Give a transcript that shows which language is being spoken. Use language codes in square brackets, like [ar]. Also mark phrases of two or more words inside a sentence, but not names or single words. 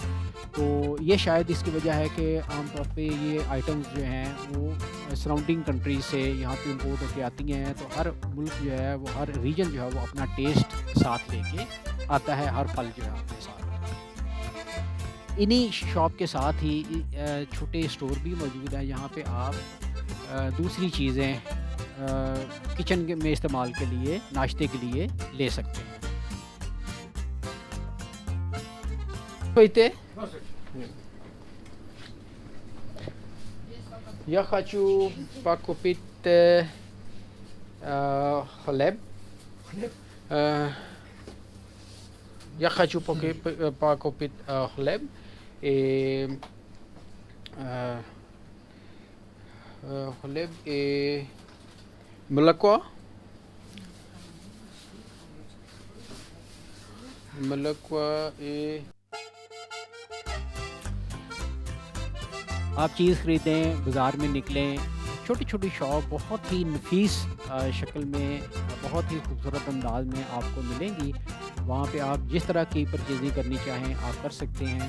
[hi] तो ये शायद इसकी वजह है कि आमतौर पे ये आइटम्स जो हैं वो [en] surrounding countries [hi] से यहाँ पे इंपोर्ट होके आती हैं, तो हर मुल्क जो है वो, हर रीजन जो है वो अपना टेस्ट साथ लेके आता है, हर फल जो है अपने साथ। इन्हीं शॉप के साथ ही छोटे स्टोर भी मौजूद हैं, यहाँ पे आप दूसरी चीज़ें किचन में इस्तेमाल के लिए, नाश्ते के लिए ले सकते हैं। [ru] Пойте. Я хочу покупать хлеб. Я хочу покупать хлеб и хлеб и молоко. Молоко и [hi] आप चीज़ ख़रीदें, बाज़ार में निकलें, छोटी छोटी शॉप बहुत ही नफीस शक्ल में, बहुत ही खूबसूरत अंदाज में आपको मिलेंगी। वहाँ पे आप जिस तरह की परचेजिंग करनी चाहें आप कर सकते हैं।